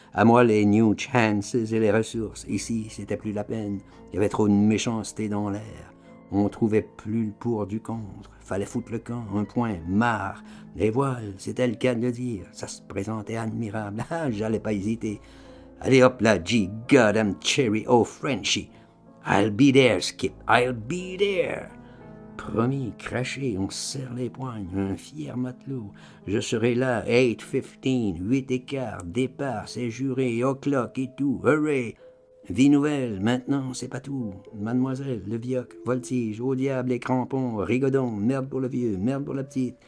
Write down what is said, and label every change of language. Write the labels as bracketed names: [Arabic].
[French] À moi, les new chances et les ressources. Ici, c'était plus la peine. Il y avait trop de méchanceté dans l'air. On trouvait plus le pour du contre. Fallait foutre le camp, un point, marre. Les voiles, c'était le cas de le dire. Ça se présentait admirable. Ah, j'allais pas hésiter. Allez hop là, G, [English] goddamn cherry, oh Frenchie. I'll be there, Skip, I'll be there. [French] Promis, craché, on se serre les poignes, un fier matelot. Je serai là, 8:15, 8:15, départ, c'est juré, o'clock et tout, hurray! Vie nouvelle, maintenant, c'est pas tout. Mademoiselle, le vioc, voltige, au diable les crampons, rigodon, merde pour le vieux, merde pour la petite.